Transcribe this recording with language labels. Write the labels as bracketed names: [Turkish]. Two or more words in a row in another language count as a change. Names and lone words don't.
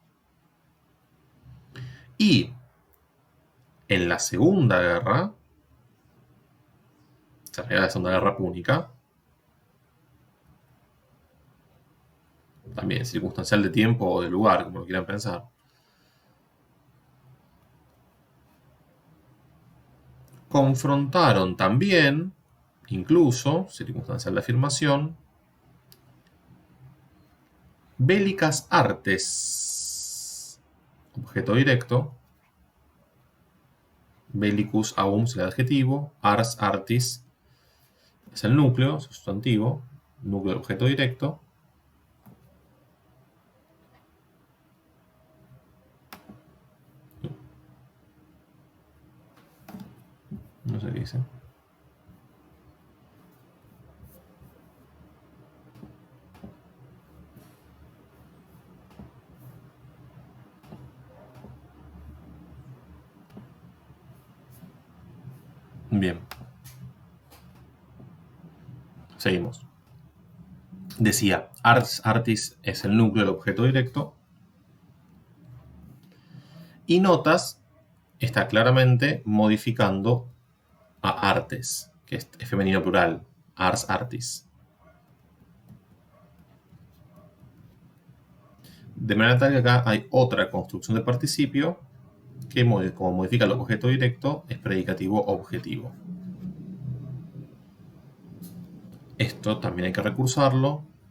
[Spanish] Y en la Segunda Guerra, se refiere a la Segunda Guerra Púnica, también circunstancial de tiempo o de lugar, como lo quieran pensar, confrontaron también, incluso, circunstancial de afirmación, [Latin] bélicas artes, [Spanish] objeto directo, [Latin] bellicus aum [Spanish] es el adjetivo, [Latin] ars artis [Spanish] es el núcleo, sustantivo, núcleo del objeto directo. No sé qué dice. Bien. Seguimos. Decía, [Latin] ars artis [Spanish] es el núcleo del objeto directo. Y notas está claramente modificando a artes, que es femenino plural, [Latin] ars artis. [Spanish] De manera tal que acá hay otra construcción de participio que, como modifica el objeto directo, es predicativo objetivo. Esto también hay que recursarlo.